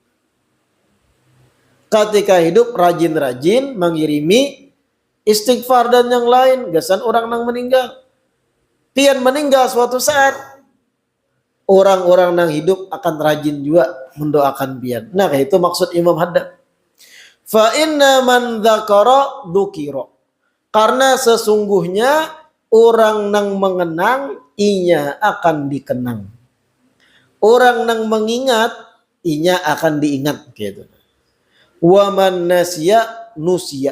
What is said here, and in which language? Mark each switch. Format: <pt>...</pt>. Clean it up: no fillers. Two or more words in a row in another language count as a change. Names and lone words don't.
<bjn>Ketika hidup rajin-rajin mengirimi istighfar dan yang lain gasan orang nang meninggal. Pian meninggal suatu saat, orang-orang nang hidup akan rajin juga mendoakan pian. Nah, itu maksud Imam Haddad.</bjn> <ar>فإن من ذكر ذكر.</ar> <bjn>Karena sesungguhnya orang nang mengenang inya akan dikenang. Orang nang mengingat inya akan diingat gitu.</bjn> <ar>ومن نسي نسي.</ar>